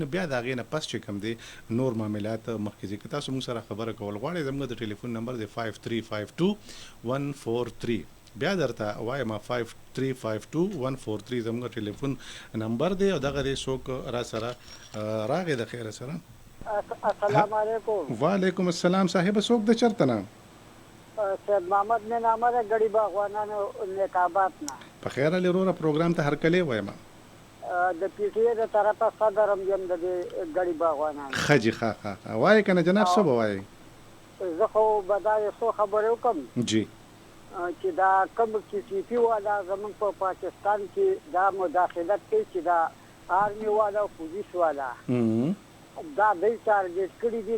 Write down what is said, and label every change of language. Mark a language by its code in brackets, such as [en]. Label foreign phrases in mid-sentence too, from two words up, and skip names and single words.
[ps] نو بیا دا غینه پس چې کوم دی نور معاملات مخکې ځکه تاسو موږ سره خبره کول غواړئ، زموږ د ټلیفون نمبر دی 5352143. بیا درته وایم 5352143 زموږ ټلیفون نمبر دی او دغه څوک را سره راغی د خیر سره. [ar] السلام علیکم. وعلیکم السلام [ps] صاحب، څوک د چرته نه؟ [ur] سید محمد میں نام ہے گڑی باغوانان نیک آباد نه. [ps] په خیر لري وروره پروګرام ته هرکلی وایم. د پی ټی ای د طرفه صدرم یم د گڑی باغوانان. خجی ښه وایي کنه جناب څه به وایي؟ زه خو به دا یو څو خبرې وکړم جی چې دا کوم سی سی پی والا زموږ په پاکستان کې دا مداخلت کوي چې دا آرمي والا او پولیس والا دا دوی ټارګېټ کړي دي.